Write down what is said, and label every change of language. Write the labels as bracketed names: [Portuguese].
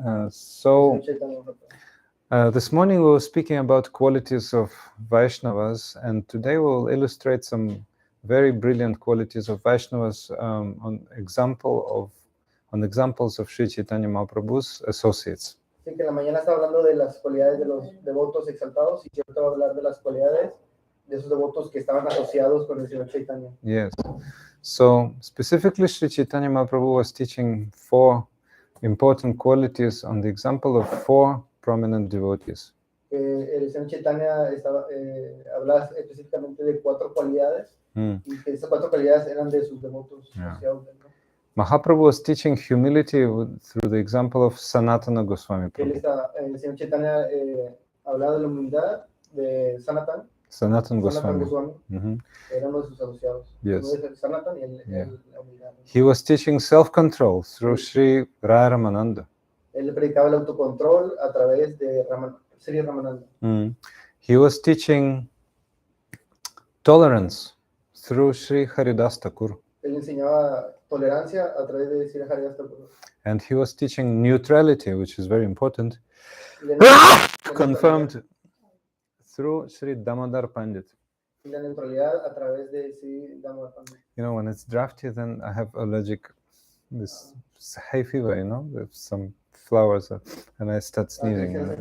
[English] So, this morning we were speaking about qualities of Vaishnavas, and today we will illustrate some very brilliant qualities of Vaishnavas on examples of Sri Chaitanya Mahaprabhu's associates. [Spanish] Así que en la mañana está hablando de las cualidades de los devotos exaltados, y cierto va a hablar de las cualidades de esos devotos que estaban asociados con el Señor Chaitanya. [English] Yes. So, specifically, Sri Chaitanya Mahaprabhu was teaching 4 important qualities on the example of 4 prominent devotees. [Spanish] El Señor Chaitanya hablaba específicamente de 4 cualidades, y que esas 4 cualidades eran de sus devotos asociados. [English] Mahaprabhu was teaching humility through the example of Sanatana Gosvami Prabhu. [Spanish] El Señor Chaitanya hablaba de la humildad de Sanatana Gosvami. Era uno de sus asociados. [English] Yes. [Spanish] Sanatan y la humildad. [English] He was teaching self-control through Sri Raya Ramananda. [Spanish] Él predicaba el autocontrol a través de Sri Ramananda. [English] He was teaching tolerance through Sri Haridasa Thakura. [Spanish] Él enseñaba tolerancia a través de Sri Haridasa Thakura. [English] And he was teaching neutrality, which is very important, confirmed through Sri Damodara Panduit. [Spanish] Y la neutralidad a través de Sri Damodara Panduit. [English] You know, when it's drafty, then I have this hay fever, you know, with some flowers, and I start sneezing.